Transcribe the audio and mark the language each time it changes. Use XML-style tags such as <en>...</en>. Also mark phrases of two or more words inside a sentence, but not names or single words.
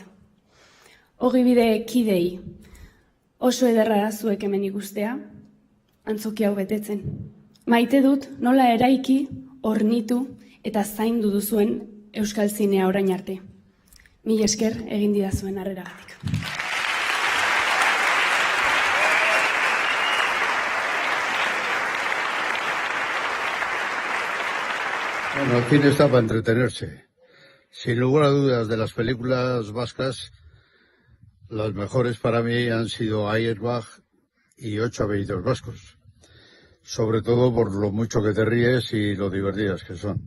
<eu>Ogibide kidei, oso ederra da zuek hemen ikustea, antzoki hau betetzen. Maite dut nola eraiki, hornitu eta zaindu duzuen Euskal Zinea orain arte. Mila esker egin didazuen harreragatik.</eu> <es>Bueno, el cine está para entretenerse. Sin lugar a dudas, de las películas vascas, las mejores para mí han sido Auerbach y 8 apellidos vascos. Sobre todo por lo mucho que te ríes y lo divertidas que son.</es>